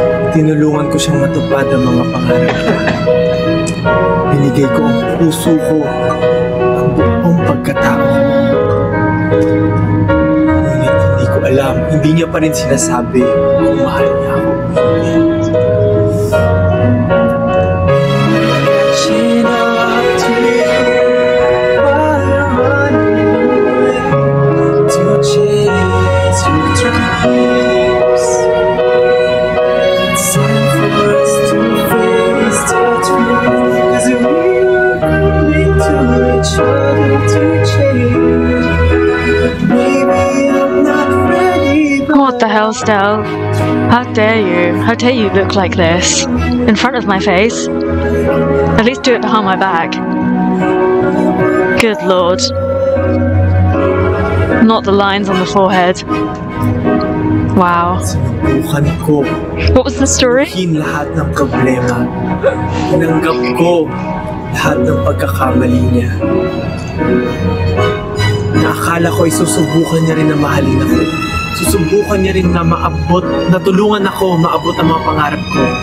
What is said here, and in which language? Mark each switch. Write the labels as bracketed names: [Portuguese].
[Filipino] Tinulungan ko siyang matupad ang mga pangarap niya. Binigay ko ang puso ko, ang buong pagkatao ko. Ngunit hindi ko alam, hindi niya pa rin sinasabi kung mahal niya ako. [English] Catching up to you while you're running away to chase your dreams. It's time for us to face the truth, 'cause we were coming to each other to change. Maybe I'm not ready, but What the hell, Stell? How dare you? How dare you look like this? In front of my face? At least do it behind my back. Good lord. Not the lines on the forehead. Wow. [Filipino] sinubukan ko. [English] What was the story? [Filipino] Sabihin lahat ng problema. Tinanggap ko lahat ng pagkakamali niya. Naakala ko ay susubukan niya rin na mahalin ako. Susubukan niya rin na maabot, na tulungan ako maabot ang mga pangarap ko.